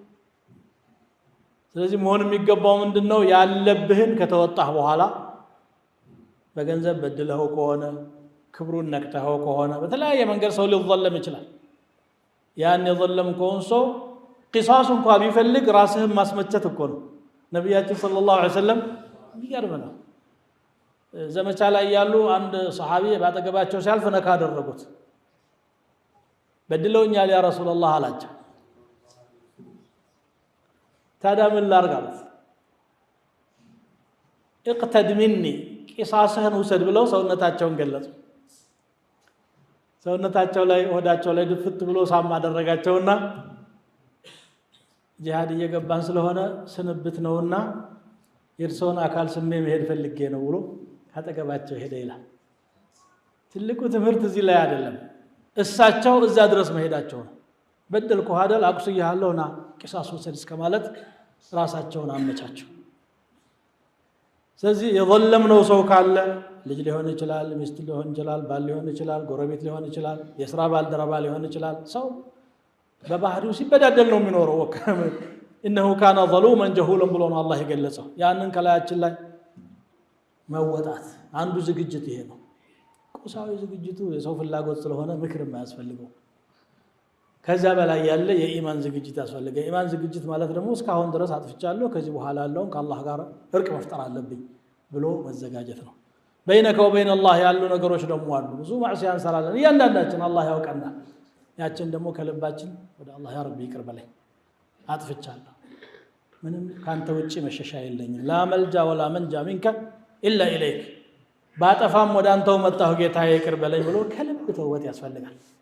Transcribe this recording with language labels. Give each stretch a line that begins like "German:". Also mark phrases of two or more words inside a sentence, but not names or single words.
Amharic: ስለዚህ መሆን የሚገባው ምንድነው ያለብህን ከተወጣህ በኋላ በገንዘብ በድለኸው ከሆነ ክብሩን ነክተኸው ከሆነ በተለያየ መንገድ ሰው ሊዘለም ይችላል ያን የዘለምከውን ሰው ቂሳስ እንኳን ቢፈልግ ራስህን ማስመቸት እኮ ነው ነብያችን
Arabic: صلى الله عليه وسلم
Amharic: ይገርመና ዘመቻ ላይ ያሉ አንድ ሰሃቢ ባጠገባቸው ሲያልፍ ነካ አደረጉት በድለውኛል
Arabic: يا رسول الله
Amharic: አላቸው ታዲያ ምን ላድርግ አሉት
Arabic: اقتد مني
Amharic: ቂሳስህን ውሰድ ብለው ሰውነታቸውን ገለጹ ሰውነታቸው ላይ ወዳቸው ላይ ድፍት ብሎ ሳማ አደረጋቸውና ጂሃድ እየገባን ስለሆነ ስንብት ነውና የርሶን አካል ስሜ መሄድ ፈልጌ ነው ብሎ አጠገባቸው ሄደ ይላል ትልቁ ትምህርት እዚህ ላይ አይደለም እሳቸው እዛ ድረስ መሄዳቸው ነው። በደልኩ አይደል አቁስያለሁና ቂሳስ ወሰድ እስከማለት ራሳቸውን አመቻቸው። ስለዚህ የዘለምነው ሰው ካለ ልጅ ሊሆን ይችላል፣ ሚስት ሊሆን ይችላል፣ ባል ሊሆን ይችላል፣ ጎረቤት ሊሆን ይችላል፣ የሥራ ባልደረባ ሊሆን ይችላል። ሰው በባህሪው ሲበዳደል ነው የሚኖረው።
Arabic: إنه كان ظلوما جهولا
Amharic: ብሎ ነው አላህ የገለጸው። ያንን ከላያችን ላይ መወጣት አንዱ ዝግጅት ይሄ ነው። ቁሳዊ ዝግጅቱ የሰው ፍላጎት ስለሆነ ምክር የማያስፈልገው ከዛ በላይ ያለ የኢማን ዝግጅት ያስፈልጋል። የኢማን ዝግጅት ማለት ደግሞ እስካሁን ድረስ አጥፍቻለሁ ከዚህ በኋላ ያለውን ከአላህ ጋር እርቅ መፍጠር አለብኝ ብሎ መዘጋጀት ነው።
Arabic: بينك وبين الله
Amharic: ያሉ ነገሮች ደግሞ አሉ። ብዙ ማዕሲያ እንሰራለን እያንዳንዳችን አላህ ያውቀናል። ያችን ደግሞ ከልባችን ወደ አላህ
Arabic: يا ربي
Amharic: ይቅር በለኝ አጥፍቻለሁ፣ ምንም ካንተ ውጪ መሸሻ የለኝም፣
Arabic: لا ملجأ ولا منجا منك إلا إليك፣
Amharic: ባጠፋም ወደ አንተው መጣሁ ጌታዬ ይቅር በለኝ ብሎ ከልብ ተውበት ያስፈልጋል።